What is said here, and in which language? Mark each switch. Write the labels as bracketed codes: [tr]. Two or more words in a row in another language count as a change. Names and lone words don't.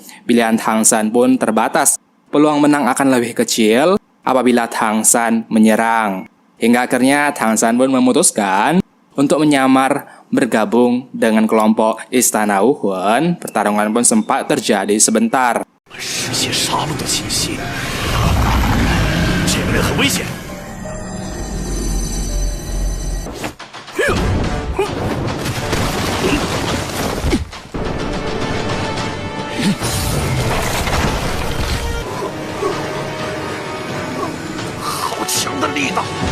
[id] Pilihan Tang San pun terbatas. Peluang menang akan lebih kecil apabila Tang San menyerang. Hingga akhirnya Tang San pun memutuskan untuk menyamar bergabung dengan kelompok Istana Wuhan. Pertarungan pun sempat terjadi sebentar. [zh] 实现杀戮的气息，这个人很危险。好强的力道！